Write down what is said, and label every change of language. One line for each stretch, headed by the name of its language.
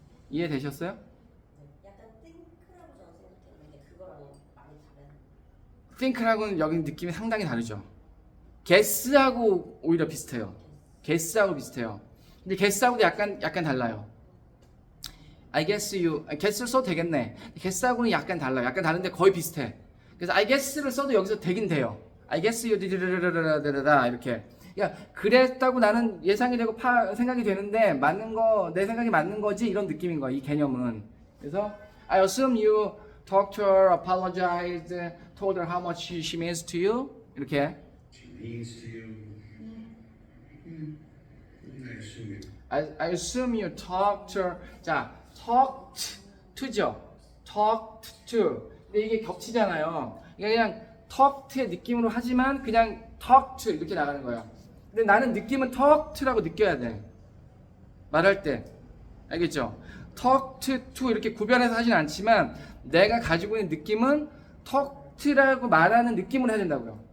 Korean: 이해되셨어요? 약간 think라고 저는 생각했는데 그거랑은 많이 다른. think하고는 여기 느낌이 상당히 다르죠. guess하고 오히려 비슷해요. guess하고 비슷해요. 근데 guess하고도 약간 달라요.
English: I guess you,
Korean: guess를 써도 되겠네. guess하고는 약간 달라요. 약간 다른데 거의 비슷해. 그래서 I guess를 써도 여기서 되긴 돼요.
English: I guess you 디르르르르르르르 이렇게.
Korean: 그러니까 그랬다고 나는 예상이 되고 생각이 되는데 맞는 거 내 생각이 맞는 거지 이런 느낌인 거야 이 개념은.
English: 그래서 I assume you talked to her, apologized, told her how much she means to you 이렇게. She means to you. I assume you. I assume you talked to her. 자, talked to죠.
Korean: talked to. 근데 이게 겹치잖아요. 그냥 talked의 느낌으로 하지만 그냥 talked 이렇게 나가는 거예요. 근데 나는 느낌은 talked라고 느껴야 돼. 말할 때. 알겠죠? talked to 이렇게 구별해서 하진 않지만 내가 가지고 있는 느낌은 talked라고 말하는 느낌으로 해야 된다고요.